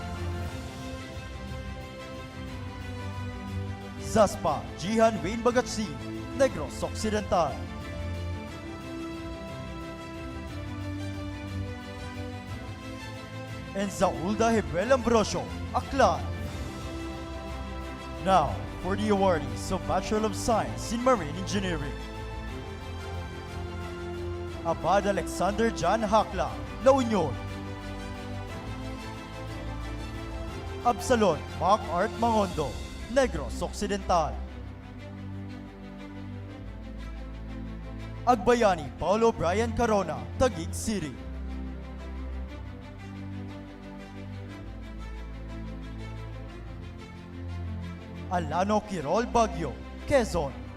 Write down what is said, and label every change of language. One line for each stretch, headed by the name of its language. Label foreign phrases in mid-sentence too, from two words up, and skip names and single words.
English: Zaspa, Jihan Wayne Bagatsi, Negros Occidental. And Zaulda Hebel Ambrosio, Aklan. Now, for the awardees of Bachelor of Science in Marine Engineering. Abad Alexander John Hakla, La Union. Absalon Mark Art Mangondo, Negros Occidental. Agbayani Paulo Brian Carona, Taguig City. Alano Quirol Baguio, Quezon.